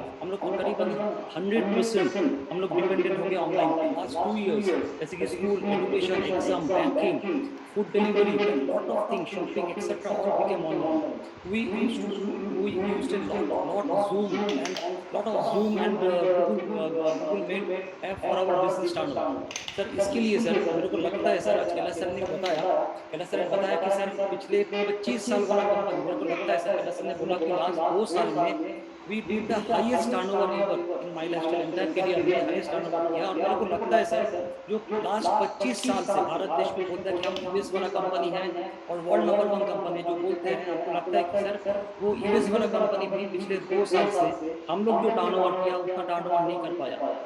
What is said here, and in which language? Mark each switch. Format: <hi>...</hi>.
<hi>हम लोग को करीबन 100% हम लोग डिपेंडेंट हो गए ऑनलाइन पे।</hi> <en>last 2 years</en> <hi>जैसे कि</hi> <en>School, education, exam, banking, food delivery, lot of things, shopping etcetera all became online. We used a lot of Zoom and Google Meet app for our business standard।</en> <hi>Sir इसके लिए sir मेरे को लगता है sir, आज Kailash sir ने बताया कि सर पिछले 25 साल वाला कंपनी, मेरे को लगता है सर कैलाश सर ने बोला कि लास्ट 2 साल में</hi> <en>we did the highest turnover ever in my lifestyle entire career</en> <hi>में हाईएस्ट टर्नओवर किया। और मेरे को लगता है सर जो लास्ट 25 साल से भारत देश में बोलता है कि हम यूएस वाला कंपनी है और वर्ल्ड नंबर 1 कंपनी जो बोलते हैं, हमको लगता है कि सर वो यूएस वाला कंपनी भी पिछले 2 साल से हम लोग जो टर्नओवर किया उतना टर्नओवर नहीं कर पाया।</hi>